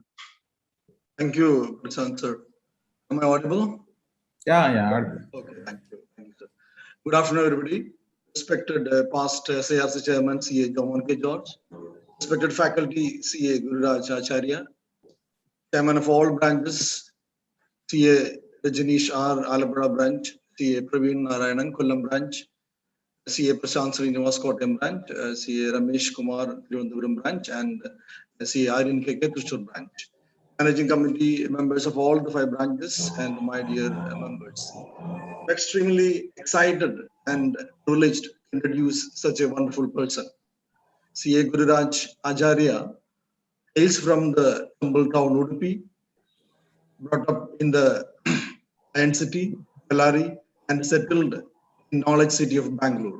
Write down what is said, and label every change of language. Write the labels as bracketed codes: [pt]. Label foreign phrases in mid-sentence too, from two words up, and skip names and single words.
[en] Thank you, Prashant sir. Am I audible? Yeah, audible. Okay, thank you, sir. Good afternoon, everybody. Respected past SIRC Chairman, CA Jomon K. George. Respected faculty, CA Gururaj Acharya. Chairman of all branches, CA Rajanish R. ALAPPUZHA branch, CA Praveen Narayanan, KOLLAM branch, CA Prashant Srinivas Kottayam branch, CA Ramesh Kumar Thiruvananthapuram branch, and CA Aryan KK THRISSUR branch. Managing committee members of all the 5 branches, and my dear members. I'm extremely excited and privileged to introduce such a wonderful person. CA Gururaj Acharya hails from the humble town Udupi, brought up in the Iron City, Bellary, and settled in knowledge city of Bangalore.